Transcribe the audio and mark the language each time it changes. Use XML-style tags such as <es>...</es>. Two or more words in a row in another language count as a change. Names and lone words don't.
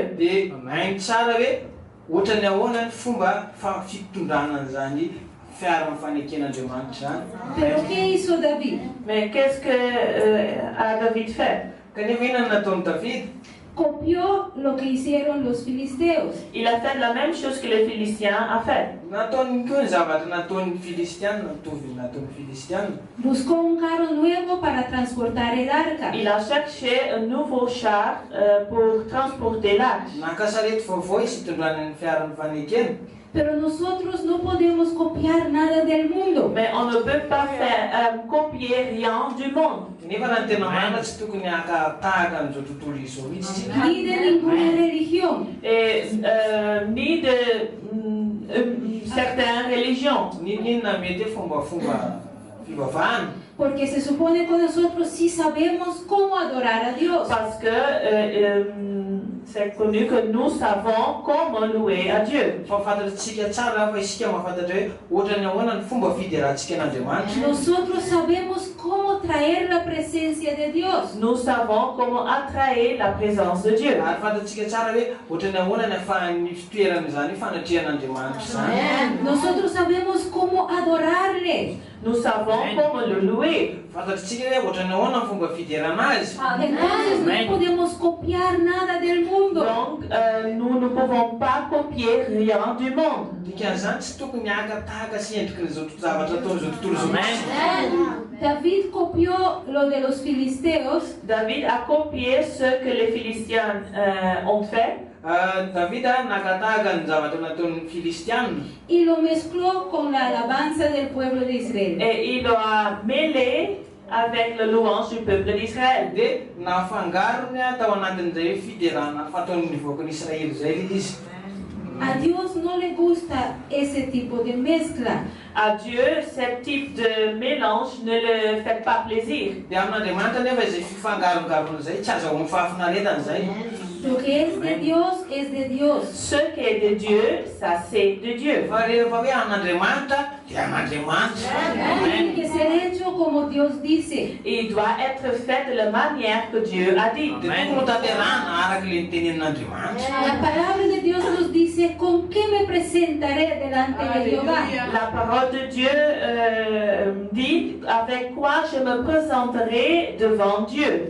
<mg>Dia mahay tsara hoe ohatrany ahoana ny fomba fitondrana an'izany fiaran'ny faneken'Andriamanitra zany.</mg> <es>Pero ¿qué hizo David?</es> <fr>Mais qu'est-ce que a David fait?</fr> <mg>Kanefa inona nataony David?</mg> <es>Copió lo que hicieron los filisteos.</es> <fr>Il a fait la même chose que les Philistins a fait.</fr> <mg>Nataony koa ny zavatra nataony Filistiana, mitovy nataony Filistiana.</mg> <es>Buscó un carro nuevo para transportar el arca.</es> <fr>Il a cherché un nouveau char pour transporter l'arche.</fr> <mg>Naka sarety vaovao izy hitondrany ny fiaran'ny fanekena.</mg> <es>Pero nosotros no podemos copiar nada del mundo.</es> <fr>Mais on ne peut pas copier rien du monde.</fr> <mg>Nefa raha ny tena marina tsy tokony tahaka an'izao tontolo izao mihitsy.</mg> <es>Ni de ninguna religión.</es> <fr>Et ni de certaines religions.</fr> <mg>Ninona mety hoe fombafomba fivavahana.</mg> <es>Porque se supone que nosotros sí sabemos cómo adorar a Dios.</es> <fr>Parce que c'est connu que nous savons comment louer à Dieu.</fr> <mg>Fa fantatritsika tsara fa isika mahafantatra hoe ohatrany ahoana ny fomba fiderahantsika an'Andriamanitra.</mg> <es>Nosotros sabemos cómo traer la presencia de Dios.</es> <fr>Nous savons comment attraire la présence de Dieu.</fr> <mg>Ary fantatritsika tsara hoe ohatrany ahoana ny ahafahan'ny fitoerana izany fanatrihan'Andriamanitra zany.</mg> <es>Nosotros sabemos cómo adorarle.</es> <fr>Nous savons comment le louer.</fr> <mg>Fantatritsika hoe ohatrany ahoana ny fomba fiderana azy.</mg> <es>Entonces no podemos copiar nada del mundo.</es> <fr>Donc nous ne pouvons pas copier rien du monde.</fr> <mg>Dikan'izany tsy tokony tahaka sy endrikin'izao zavatra ataon'izao tontolo izao.</mg> <es>David copió lo de los filisteos.</es> <fr>David a copié ce que les Philistins ont fait.</fr> <mg>David nakatahaka ny zavatra nataon'ny Filistiana.</mg> <es>Y lo mezcló con la alabanza del pueblo de Israel.</es> <fr>Et il a mêlé avec le louange du peuple d'Israël.</fr> <mg>Dia nafangarony tao anatin'izay fiderana fataon'ny voakan'ny Israely zay le izy.</mg> <es>A Dios no le gusta ese tipo de mezcla.</es> <fr>À Dieu, ce type de mélange ne le fait pas plaisir.</fr> <mg>Dia amin'Andriamanitra nefa izay fifangarongarona zay tsy azahoany fahafinaretana zay.</mg> <es>Lo que es de Dios es de Dios.</es> <fr>Ce qui est de Dieu, ça c'est de Dieu.</fr> <mg>Fa rehefa hoe an'Andriamanitra dia an'Andriamanitra.</mg> <es>Tiene que ser hecho como Dios dice.</es> <fr>Il doit être fait de la manière que Dieu a dit.</fr> <mg>Dia tokony tanterahana araka le nitenenin'Andriamanitra.</mg> <es>La palabra de Dios nos dice, ¿con qué me presentaré delante de Jehová?</es> <fr>La parole de Dieu dit avec quoi je me présenterai devant Dieu.</fr>